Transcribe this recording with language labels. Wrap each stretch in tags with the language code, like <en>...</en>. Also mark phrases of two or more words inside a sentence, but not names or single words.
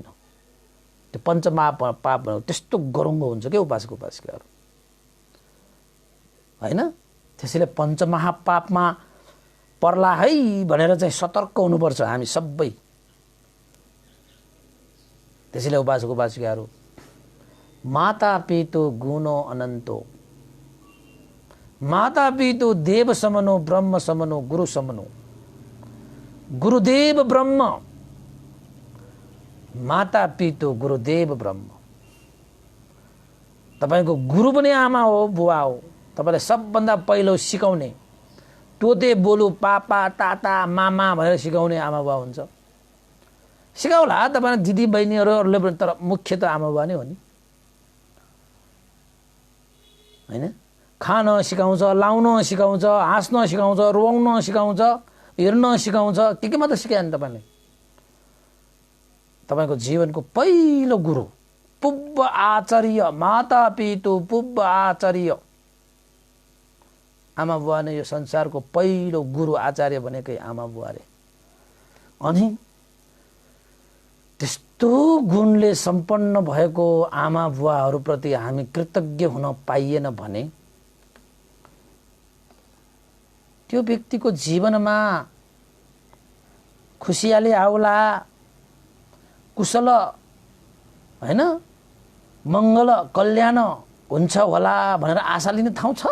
<ne>त्यो पञ्चमहापाप त्यस्तो गरुङ्गो हुन्छ क्या उपासक उपासिकाहरू, होइन? त्यसैले पञ्चमहापापमा पर्ला है भनेर चाहिँ सतर्क हुनुपर्छ हामी सबै। त्यसैले उपासक उपासिकाहरू,</ne> <pi>माता पितु गुणो अनन्तो, माता पितु देव समनो ब्रह्म समनो गुरु समनो। गुरुदेव ब्रह्म, माता पितु गुरुदेव ब्रह्म।</pi> <ne>तपाईको गुरु पनि आमा हो, बुवा हो। तपाईलाई सबभन्दा पहिलो सिकाउने, तोते बोलु पापा ताता मामा भनेर सिकाउने आमा बुवा हुन्छ। सिकाउला तपाईँ दिदी बहिनीहरूले पनि, तर मुख्य त आमा बुवा नै हो नि, होइन? खान सिकाउँछ, लाउन सिकाउँछ, हाँस्न सिकाउँछ, रुवाउन सिकाउँछ, हेर्न सिकाउँछ, के मात्र सिकायो नि तपाईँले? तपाईँको जीवनको पहिलो गुरु</ne> <pi>पुब्ब आचार्य, माता पितु पुब्ब आचार्य,</pi> <ne>आमा बुवा नै यो संसारको पहिलो गुरु आचार्य भनेकै आमा बुवा रे। अनि त्यस्तो गुणले सम्पन्न भएको आमा बुवाहरूप्रति हामी कृतज्ञ हुन पाइएन भने त्यो व्यक्तिको जीवनमा खुसियाली आउला, कुशल, होइन, मङ्गल कल्याण हुन्छ होला भनेर आशा लिने ठाउँ छ?</ne>